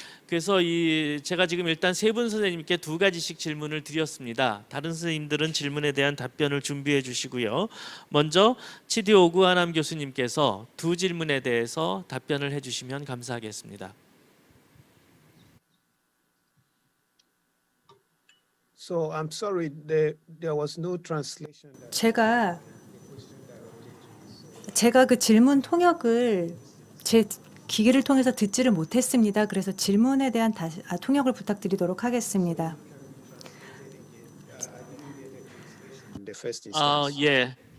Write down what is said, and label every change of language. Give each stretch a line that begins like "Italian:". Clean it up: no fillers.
Korean: 그래서 제가 지금 일단 세 분 선생님께 두 가지씩 질문을 드렸습니다. 다른 선생님들은 질문에 대한 답변을 준비해 주시고요. 먼저 치디 오구아남 교수님께서 두 질문에 대해서 답변을 해주시면 감사하겠습니다.
English: So I'm sorry, there was no translation.
Korean: 제가 그 질문 통역을 제 기기를 통해서 듣지를 못했습니다. 그래서 질문에 대한 통역을 부탁드리도록 하겠습니다.
English: The first instance.
Korean: 예.